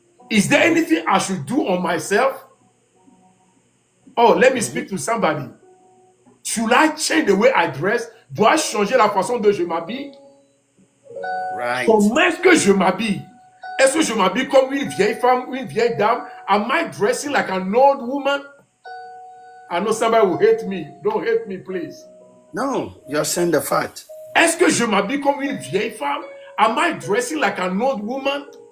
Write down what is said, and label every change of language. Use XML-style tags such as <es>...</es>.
<en>Is there anything I should do on myself? Oh, let me speak to somebody. Should I change the way I dress?</en> <fr>Dois-je changer la façon dont je m'habille?</fr> <en>Right.</en> <fr>Comment est-ce que je m'habille? Est-ce que je m'habille comme une vieille femme, une vieille dame?</fr> <en>Am I dressing like an old woman? I know somebody will hate me. Don't hate me, please. No, you're saying the fact.</en> <fr>Est-ce que je m'habille comme une vieille femme?</fr> <en>Am I dressing like an old woman?</en>